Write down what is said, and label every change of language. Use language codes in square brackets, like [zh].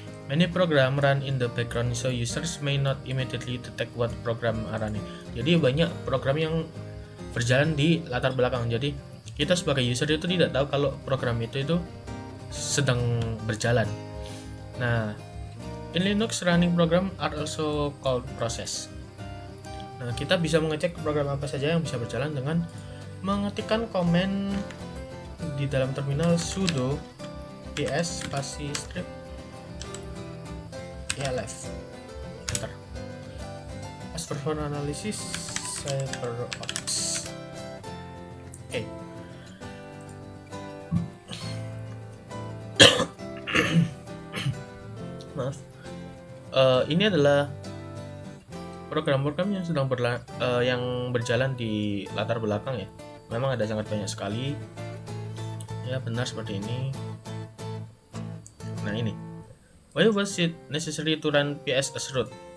[en] Many program run in the background, so users may not immediately detect what program are running. [id] Jadi banyak program yang berjalan di latar belakang. Jadi kita sebagai user itu tidak tahu kalau program itu sedang berjalan. [en] Nah, in Linux running program are also called process. [id] Nah, kita bisa mengecek program apa saja yang bisa berjalan dengan mengetikkan komen di dalam terminal sudo ps spasi strip elf. [en] Enter. As performance analysis CyberOps. [id] Oke. Maaf. Ini adalah program-program yang sedang yang berjalan di latar belakang ya. Memang ada sangat banyak sekali. Ya, benar seperti ini. Nah, ini. [en] Why was it necessary to run ps as root?